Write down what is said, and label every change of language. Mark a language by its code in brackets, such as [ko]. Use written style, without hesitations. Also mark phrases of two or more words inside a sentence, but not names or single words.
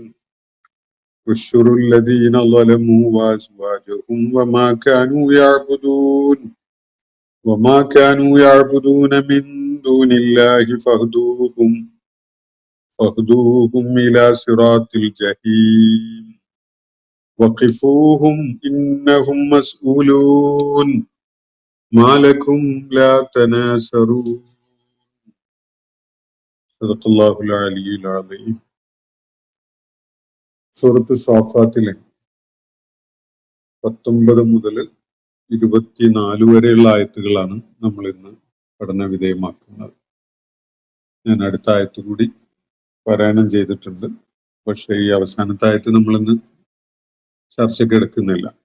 [ar] احشروا الذين ظلموا وأزواجهم وما كانوا يعبدون من دون الله فاهدوهم إلى صراط الجحيم. وقفوهم إنهم مسؤولون. ما لكم لا تناصرون. صدق الله العلي العظيم. [ml] സൂറത്ത് സാഫാത്തിലെ 19 മുതൽ 24 വരെയുള്ള ആയത്തുകളാണ് നമ്മൾ ഇന്ന് പഠന വിധേയമാക്കുന്നത്. ഞാൻ അടുത്ത ആയത്ത് കൂടി പാരായണം ചെയ്തിട്ടുണ്ട്, പക്ഷെ ഈ അവസാനത്തെ ആയത്ത് നമ്മളിന്ന് ചർച്ചയ്ക്ക് എടുക്കുന്നില്ല.